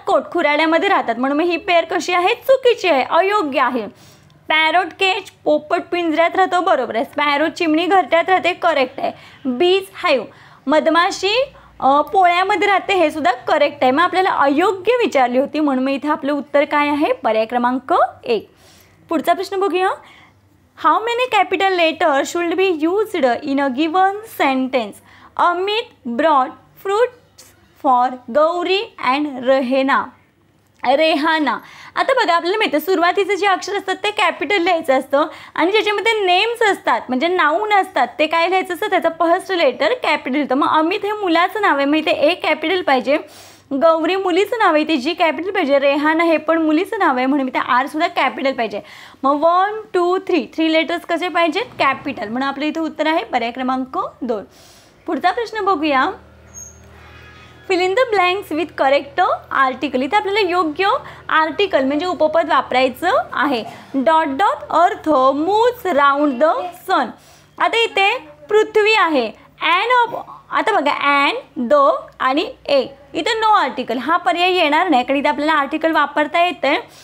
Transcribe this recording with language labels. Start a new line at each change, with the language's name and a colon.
Marathi: Coat, खुराड्यामध्ये राहतात. म्हणून ही pair कशी आहे? चुकीची आहे, अयोग्य आहे. पॅरोट केज, पोपट पिंजऱ्यात राहतो, बरोबर आहे. स्पॅरो चिमणी घरट्यात राहते, करेक्ट आहे. बीज हाईव, मधमाशी पोळ्यामध्ये राहते, हे सुद्धा करेक्ट आहे. मग आपल्याला अयोग्य विचारली होती, म्हणून मग इथे आपलं उत्तर काय आहे? पर्याय क्रमांक 1. पुढचा प्रश्न बघूया.
English: How many capital letter should be used in a given sentence? Amit brought fruits for Gauri and Rehana.
Marathi: आता बघा, आपल्याला माहिती आहे सुरुवातीचे जे अक्षर असतात ते कॅपिटल लिहायचं असतं आणि ज्याच्यामध्ये नेम्स असतात म्हणजे नाऊन असतात ते काय लिहायचं असतं? त्याचं फर्स्ट लेटर कॅपिटल येतं. मग अमित हे मुलाचं नाव आहे, मग इथे ए कॅपिटल पाहिजे. गौरी मुलीचं नाव आहे, ते जी कॅपिटल पाहिजे. रेहाना हे पण मुलीचं नाव आहे, म्हणून इथे आर सुद्धा कॅपिटल पाहिजे. मग 1 2 3 लेटर्स कसे पाहिजेत? कॅपिटल. म्हणून आपलं इथे उत्तर आहे पर्याय क्रमांक 2. पुढचा प्रश्न बघूया.
English: Fill in the blanks with correct article.
Marathi: इथे आपल्याला योग्य आर्टिकल म्हणजे उपपद वापरायचं आहे.
English: Dot dot earth moves round the sun.
Marathi: आता इथे पृथ्वी आहे. आता बघा, द आणि ए, इथं नो आर्टिकल हा पर्याय येणार नाही, कारण इथे आपल्याला आर्टिकल वापरता येतं.